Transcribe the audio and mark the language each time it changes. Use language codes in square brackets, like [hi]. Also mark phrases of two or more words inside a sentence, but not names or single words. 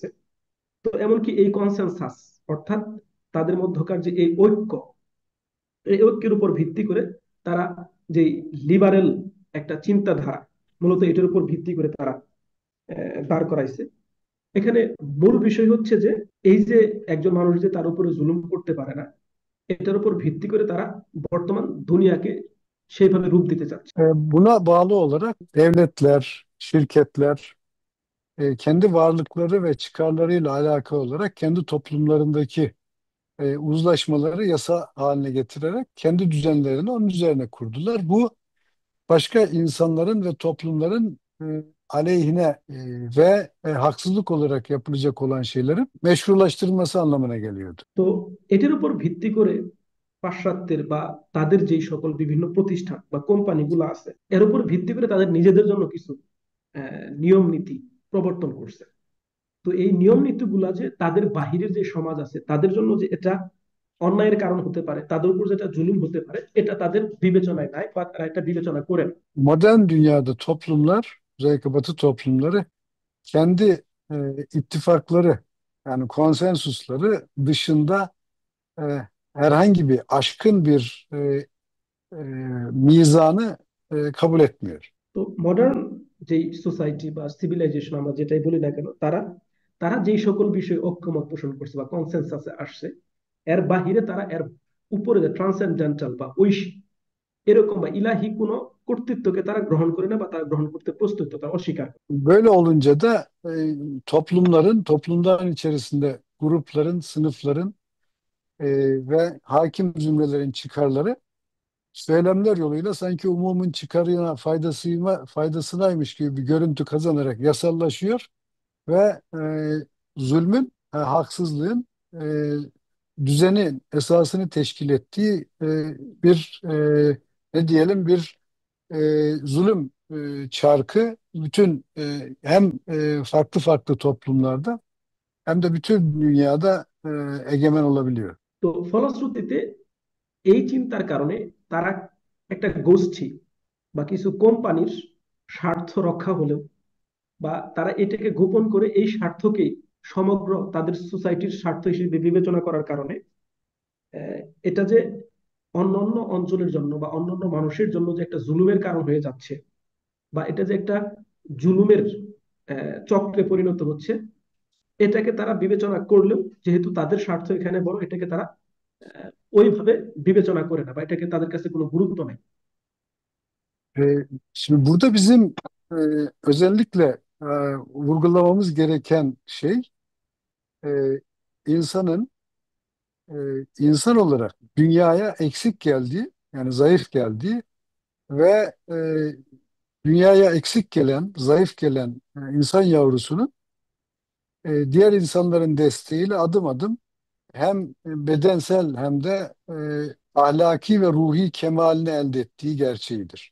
[bn] তো এমনকি এই কনসেনসাস, অর্থাৎ তাদের মধ্যকার যে এই ঐক্য, এই ঐক্যের উপর ভিত্তি করে তারা যে লিবারেল একটা চিন্তাধারা, মূলত এটার উপর ভিত্তি করে তারা দাঁড় করাইছে। এখানে মূল বিষয় হচ্ছে যে এই যে একজন মানুষ যে তার উপরে জুলুম করতে paре না, এটার উপর ভিত্তি করে তারা বর্তমান দুনিয়াকে সেইভাবে রূপ দিতে চাচ্ছে। [tr] Buna bağlı olarak devletler, şirketler kendi varlıkları ve çıkarlarıyla alakalı olarak kendi toplumlarındaki uzlaşmaları yasa haline getirerek kendi düzenlerini onun üzerine kurdular. Bu başka insanların ve toplumların aleyhine ve haksızlık olarak yapılacak olan şeylerin meşrulaştırılması anlamına geliyordu. [bn] তো এটার উপর ভিত্তি করে পাশ্চাত্যের বা তাদের যেই সকল বিভিন্ন প্রতিষ্ঠান বা কোম্পানিগুলো আছে, এর উপর ভিত্তি করে তাদের নিজেদের জন্য কিছু নিয়ম নীতি প্রবর্তন করছে। তো এই নিয়ম নীতিগুলা যে তাদের বাহিরের যে সমাজ আছে তাদের জন্য যে এটা অন্যায়ের কারণ hতে পারে, তাদের উপর যেটা জুলুম হতে পারে, এটা তাদের বিবেচনায় নাই বা তারা এটা বিবেচনা করে না। [tr] Modern dünyada toplumlar, özellikle Batı toplumları kendi ittifakları, yani konsensusları dışında e, herhangi bir aşkın bir e, mizanı kabul etmiyor. [bn] তো মডার্ন যেই সোসাইটি বা সিভিলাইজেশন আমরা যেটাই বলি না কেন, তারা তারা যেই সকল বিষয়ে ঐক্যমত পোষণ করছে বা কনসেনসাসে আসছে, এর বাহিরে তারা এর উপরে যে ট্রান্সেন্ডেন্টাল বা ঐশী এরকম বা ইলাহি কোনো কর্তৃত্বকে তারা গ্রহণ করে না বা তারা গ্রহণ করতে প্রস্তুত, তারা অস্বীকার করে। [tr] Böyle olunca da toplumların içerisinde grupların, sınıfların e, ve hakim zümrelerin çıkarları söylemler yoluyla sanki umumun çıkarına faydasınaymış gibi bir görüntü kazanarak yasallaşıyor ve zulmün, haksızlığın düzenin esasını teşkil ettiği bir ne diyelim bir zulüm çarkı bütün hem farklı farklı toplumlarda hem de bütün dünyada egemen olabiliyor. [bn] তো ফলশ্রুতিতে এই চিন্তার কারণে তারা একটা গোষ্ঠী বা কিছু কোম্পানির স্বার্থ রক্ষা হলেও, বা তারা এটাকে গোপন করে এই স্বার্থকেই সমগ্র তাদের সোসাইটির স্বার্থ হিসেবে বিবেচনা করার কারণে আহ, এটা যে অন্যান্য অঞ্চলের জন্য বা অন্যান্য মানুষের জন্য যে একটা জুলুমের কারণ হয়ে যাচ্ছে, বা এটা যে একটা জুলুমের চক্রে পরিণত হচ্ছে, এটাকে তারা বিবেচনা করলেও, যেহেতু তাদের স্বার্থ এখানে বড়, এটাকে তারা আহ, ওইভাবে বিবেচনা করে না, বা এটাকে তাদের কাছে কোনো গুরুত্ব নেই। [tr] Şimdi burada bizim özellikle vurgulamamız gereken şey e, insanın e, insan olarak dünyaya eksik geldiği, yani zayıf geldiği ve dünyaya eksik gelen, zayıf gelen insan yavrusunun diğer insanların desteğiyle adım adım hem bedensel hem de ahlaki ve ruhi kemalini elde ettiği gerçeğidir.